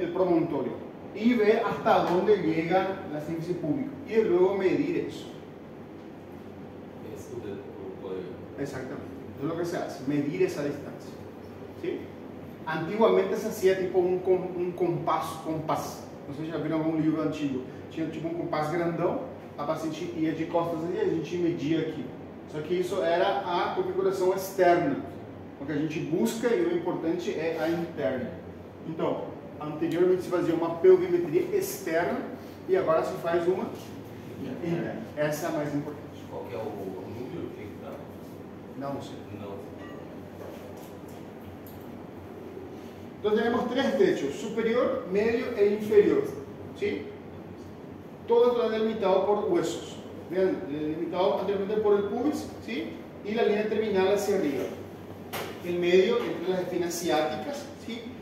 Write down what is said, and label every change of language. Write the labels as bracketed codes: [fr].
[es] El promontorio, y ver hasta dónde llega la sínfisis pública y luego medir eso. [pt] Esse do colega. [es] Exactamente. Eso es lo que se hace, medir esa distancia, ¿sí? Antiguamente se hacía tipo un compás. [pt] Não sei se já viram algum livro antigo. Tinha tipo um compás grandão, a paciente ia de costas e a gente media aqui. Só que isso era a configuração externa. O que a gente busca e o importante é a interna. Então, anteriormente se fazia uma pelvimetria externa e agora se faz uma interna. Essa é a mais importante. Qual que é o número que dá? Não sei. Não. [es] Entonces tenemos tres techos, superior, medio e inferior, ¿sí? Todo está delimitado por huesos. Vean, delimitado anteriormente por el pubis, ¿sí? Y la línea terminal hacia arriba. El medio entre las espinas ciáticas, ¿sí?